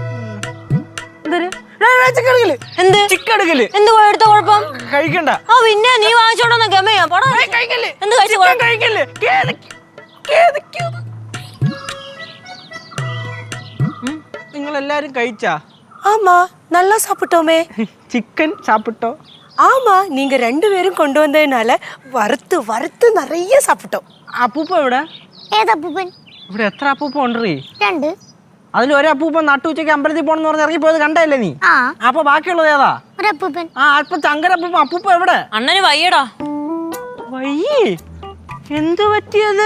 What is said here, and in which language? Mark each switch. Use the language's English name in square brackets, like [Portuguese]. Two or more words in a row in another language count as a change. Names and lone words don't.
[Malayalam] എന്ത് ചിക്കടുക്കല് എന്ത് എടുത്ത കുഴപ്പം? കഴിക്കണ്ട. ആ പിന്നെ നീ വാങ്ങിച്ചോണ്ടോ ഗമയാ പോടാ. എന്ത് കഴിക്കല്ലേ? നിങ്ങൾ എല്ലാരും കഴിച്ചാ? [Tamil] ஆமா நல்லா சாப்பிட்டோமே. சிக்கன் சாப்பிட்டோ? ஆமா நீங்க 2 பேரும் கொண்டு வந்ததுனால வறுத்து வறுத்து நிறைய சாப்பிட்டோம். [Malayalam] അപ്പൂപ്പ എവിടെ? ഏതപ്പൂപ്പൻ? ഇവിടെ എത്ര അപ്പൂപ്പ ഉണ്ടീ? 2. അതിൽ ഒരപ്പൂപ്പ നട്ടുച്ചയ്ക്ക് അമ്പലത്തിൽ പോണെന്ന് പറഞ്ഞ് ഇറങ്ങി പോയത് കണ്ടല്ലേ നീ? ആ, അപ്പൊ ബാക്കിയുള്ളത് ഏതാ? ഒരപ്പൂപ്പൻ. അപ്പൊ ചങ്കരപ്പൂപ്പ. അപ്പൂപ്പ എവിടെ? അണ്ണന് വയ്യടാ. വയ്യേ? എന്തു പറ്റിയത്?